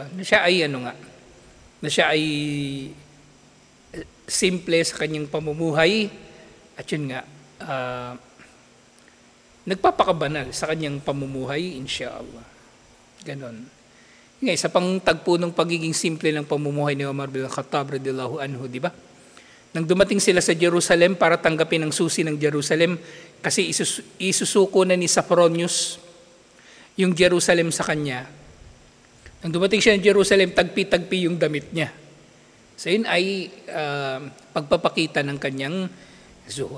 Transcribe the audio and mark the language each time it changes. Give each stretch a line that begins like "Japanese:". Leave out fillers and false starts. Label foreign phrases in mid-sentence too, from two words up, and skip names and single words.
Filipino: Na siya ay simple sa kanyang pamumuhay at yun nga, nagpapakabanal sa kanyang pamumuhay, inshallah. Ganon. Nga, isa pang tagpo ng pagiging simple ng pamumuhay ni Umar bin Khattab
Arabic: رضي الله عنه,
Filipino: di ba? Nang dumating sila sa Jerusalem para tanggapin ang susi ng Jerusalem, kasi isusuko na ni Saphronius yung Jerusalem sa kanya. Nang dumating siya ng Jerusalem, tagpi-tagpi yung damit niya. So yun ay pagpapakita ng kanyang zuhud.